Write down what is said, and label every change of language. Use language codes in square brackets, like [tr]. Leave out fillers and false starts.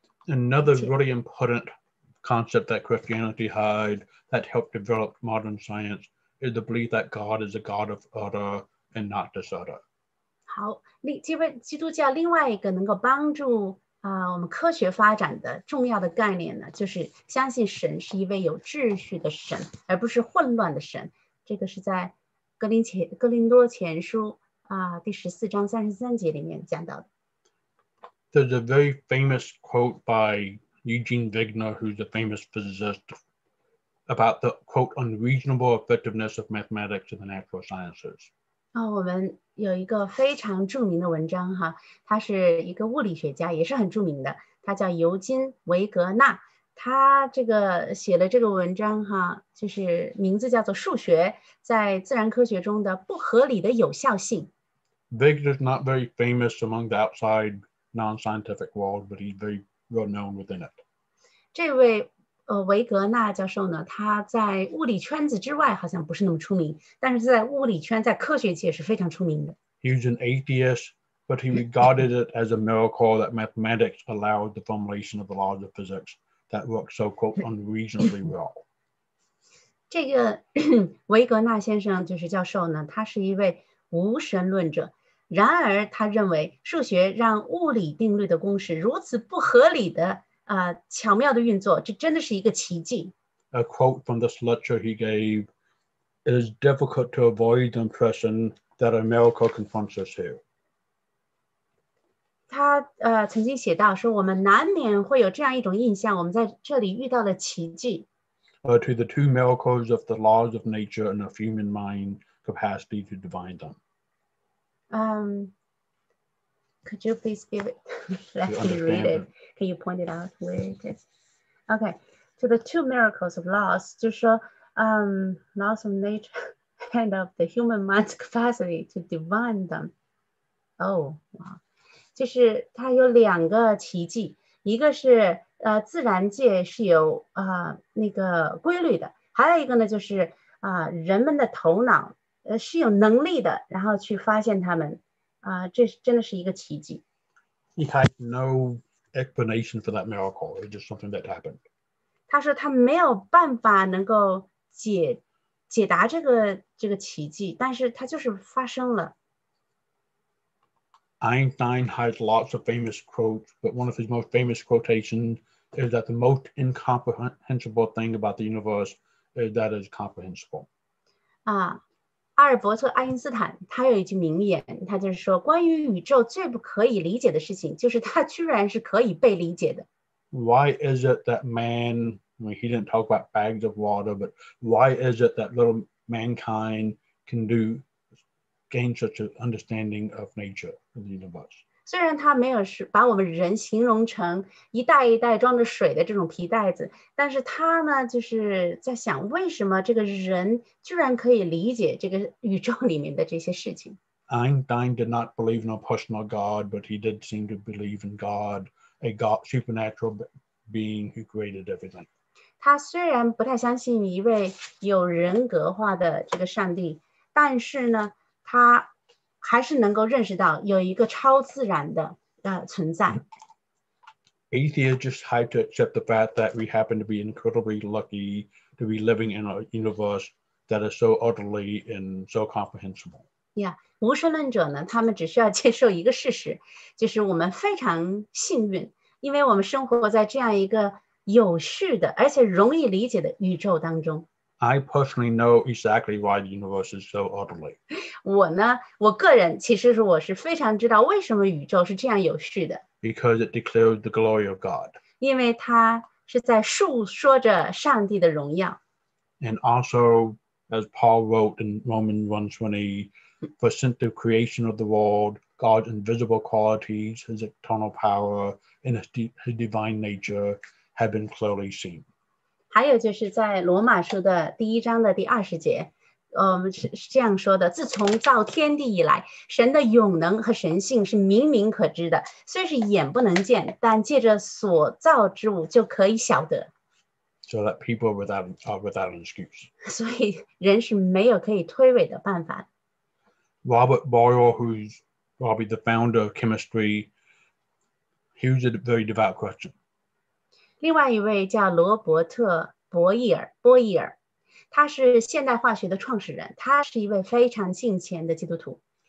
[en] Another really important concept that Christianity had that helped develop modern science is the belief that God is a God of order and not disorder. [zh] 好，基督教另外一个能够帮助我们科学发展的重要的概念呢，就是相信神是一位有秩序的神，而不是混乱的神。这个是在哥林多前书第14章33节里面讲到的。 [en] There's a very famous quote by Eugene Wigner, who's a famous physicist, about the, quote, unreasonable effectiveness of mathematics in the natural sciences. [zh] 我们有一个非常著名的文章他是一个物理学家，也是很著名的，他叫尤金·维格纳。他这个写了这个文章就是名字叫做《数学在自然科学中的不合理的有效性》。 [en] Wigner's not very famous among the outside non-scientific world, but he's very well known within it. [zh] 这位维格纳教授呢，他在物理圈子之外好像不是那么出名，但是在物理圈，在科学界是非常出名的。 [en] He was an atheist, but he regarded it as a miracle that mathematics allowed the formulation of the laws of physics that work so, quote, unreasonably well. [zh] 这个维格纳先生就是教授呢，他是一位无神论者，然而他认为数学让物理定律的公式如此不合理的巧妙的运作，这真的是一个奇迹。 [en] A quote from this lecture he gave: "It is difficult to avoid the impression that a miracle confronts us here." [zh] 他曾经写到说，我们难免会有这样一种印象，我们在这里遇到了奇迹。 [en] To the two miracles of the laws of nature and of human mind capacity to divine them. Could you please give it? Let me read it. Can you point it out where it is? Okay. To the two miracles of laws, [zh] 就是说 [en] laws of nature and of the human mind's capacity to divine them. Oh, wow. [zh] 就是它有2个奇迹，一个是自然界是有那个规律的，还有一个呢就是人们的头脑是有能力的，然后去发现它们。这真的是一个奇迹。 [en] He had no explanation for that miracle. It's just something that happened. [zh] 他说他没有办法能够解答这个奇迹，但是它就是发生了。 [en] Einstein has lots of famous quotes, but one of his most famous quotations is that the most incomprehensible thing about the universe is that it is comprehensible. [zh] 阿尔伯特·爱因斯坦他有一句名言，他就是说，关于宇宙最不可以理解的事情，就是它居然是可以被理解的。 [en] Why is it that man, I mean, he didn't talk about bags of water, but why is it that little mankind can gain such an understanding of nature, of the universe? [zh] 虽然他没有把我们人形容成一袋一袋装着水的这种皮袋子，但是他呢就是在想，为什么这个人居然可以理解这个宇宙里面的这些事情。 [en] Einstein did not believe in a personal God, but he did seem to believe in God, a God, supernatural being who created everything. [zh] 他虽然不太相信一位有人格化的这个上帝，但是呢，他还是能够认识到有一个超自然的存在。 [en] Atheists just had to accept the fact that we happen to be incredibly lucky to be living in a universe that is so utterly and so comprehensible. [zh] Yeah， 无神论者呢，他们只需要接受一个事实，就是我们非常幸运，因为我们生活在这样一个有序的而且容易理解的宇宙当中。 [en] I personally know exactly why the universe is so utterly. [zh] 我个人其实我是非常知道为什么宇宙是这样有序的。 [en] Because it declares the glory of God. [zh] 因为它是在述说着上帝的荣耀。 [en] And also, as Paul wrote in Romans 1:20, for since the creation of the world, God's invisible qualities, his eternal power, and his divine nature have been clearly seen. [zh] 还有就是在罗马书的1章的第20节，是这样说的：自从造天地以来，神的永能和神性是明明可知的，虽是眼不能见，但借着所造之物就可以晓得。 [en] So that people are without an excuse. [zh] 所以人是没有可以推诿的办法。 [en] Robert Boyle, who's probably the founder of chemistry, here's a very devout question. [zh] 另外一位叫罗伯特·波伊尔，他是现代化学的创始人，他是一位非常敬虔的基督徒。